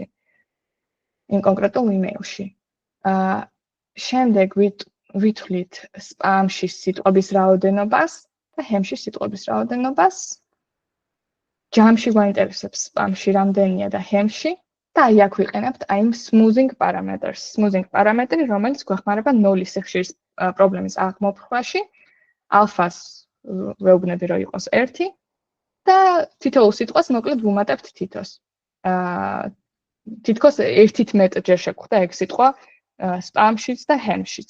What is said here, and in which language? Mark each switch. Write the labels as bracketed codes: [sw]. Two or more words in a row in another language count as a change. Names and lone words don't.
[ka] იმ კონკრეტულ იმეილში. შემდეგ ვითვლით spam-ში სიტყვების რაოდენობას და ham-ში სიტყვების რაოდენობას. Jam-ში გვაინტერესებს spam-ში რამდენია და ham-ში და აი აქ ვიყენებთ აი იმ [en] smoothing parameters. Smoothing parametri, [ka] რომელიც გვეხმარება 0-ის სიხშირის პრობლემის აღმოფხვაში, alpha-ს ვეუბნები რომ იყოს 1 და თითოეულ სიტყვას მოკლედ ვუმატებთ თითოს. თითქოს 1-ით მეტჯერ შეგვხვდა ეგ სიტყვა spam-შიც და ham-შიც.